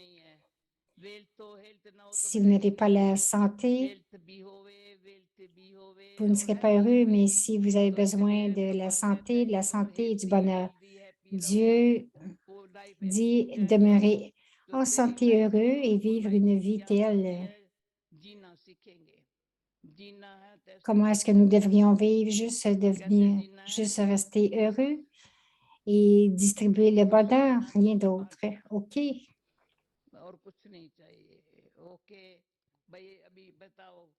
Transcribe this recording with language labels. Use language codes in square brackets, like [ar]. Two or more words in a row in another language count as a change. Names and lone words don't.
[fr] Si vous n'avez pas la santé, vous ne serez pas heureux, mais si vous avez besoin de la santé et du bonheur, Dieu dit demeurer en santé, heureux et vivre une vie telle. Comment est-ce que nous devrions vivre? Juste rester heureux et distribuer le bonheur, rien d'autre. OK. [hi] और कुछ नहीं चाहिए ओके भाई अभी बताओ